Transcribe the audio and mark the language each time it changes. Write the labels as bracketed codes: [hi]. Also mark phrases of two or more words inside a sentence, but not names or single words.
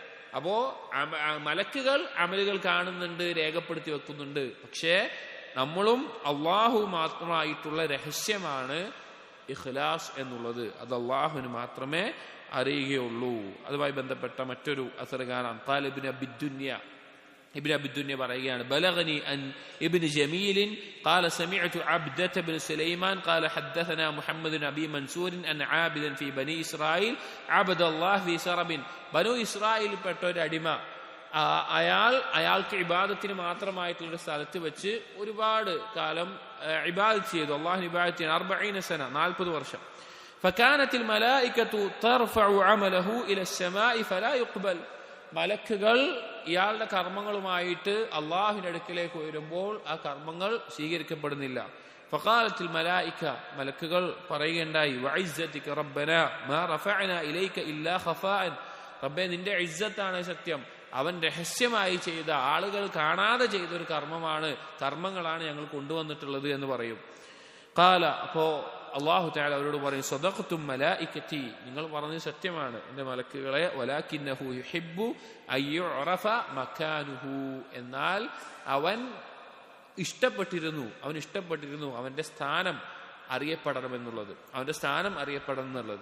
[ml] അപ്പോ മലക്കുകൾ അമലുകൾ കാണുന്നുണ്ട്, രേഖപ്പെടുത്തി വെക്കുന്നുണ്ട്. പക്ഷേ നമ്മളും അള്ളാഹു മാത്രമായിട്ടുള്ള രഹസ്യമാണ് ഇഖ്ലാസ് എന്നുള്ളത്. അത് അള്ളാഹുവിന് മാത്രമേ അറിയുകയുള്ളൂ. അതുമായി ബന്ധപ്പെട്ട മറ്റൊരു അസർ കാണാം. [ar] قال ابن أبي الدنيا ابن أبي الدنيا പറയുകയാണ് بلغني أن ابن جميل قال سمعت عبدة بن سليمان قال حدثنا محمد بن أبي منصور أن عابدا في بني إسرائيل عبد الله في سرب [ml] ബനു ഇസ്രായേൽ പെട്ട ഒരു അടിമ അയാൾക്ക് ഇബാദത്തിന് മാത്രമായിട്ടുള്ള സ്ഥലത്ത് വെച്ച് ഒരുപാട് കാലം ഇബാദത്ത് ചെയ്തു. അള്ളാഹു ഇബാദത്ത് ചെയ്തു 40 സന 40 വർഷം. [ar] فكانت الملائكة ترفع عمله إلى السماء فلا يقبل. [ml] മലക്കുകൾ ഇയാളുടെ കർമ്മങ്ങളുമായിട്ട് അള്ളാഹുവിന്റെ അടുക്കിലേക്ക് ഉയരുമ്പോൾ ആ കർമ്മങ്ങൾ സ്വീകരിക്കപ്പെടുന്നില്ല. [ar] فقالت الملائكة [ml] മലക്കുകൾ പറയുകയുണ്ടായി [ar] وعزتك ربنا ما رفعنا إليك إلا خفاء. [ml] റബ്ബേ നിന്റെ ഇസ്സത്താണ് സത്യം, അവൻ രഹസ്യമായി ചെയ്ത ആളുകൾ കാണാതെ ചെയ്ത ഒരു കർമ്മങ്ങളാണ് ഞങ്ങൾ കൊണ്ടുവന്നിട്ടുള്ളത് എന്ന് പറയും. ഖാല അപ്പോ [ar] الله تعالى [ml] അവരോട് പറയും [ar] صدقتم ملائكتي, [ml] നിങ്ങൾ പറഞ്ഞത് സത്യമാണ് എന്റെ മലക്കുകളെ, [ar] ولكنه يحب أن يعرف مكانه, [ml] എന്നാൽ അവൻ ഇഷ്ടപ്പെട്ടിരുന്നു അവന്റെ സ്ഥാനം അറിയപ്പെടണമെന്നുള്ളത്, അവന്റെ സ്ഥാനം അറിയപ്പെടണം എന്നുള്ളത്.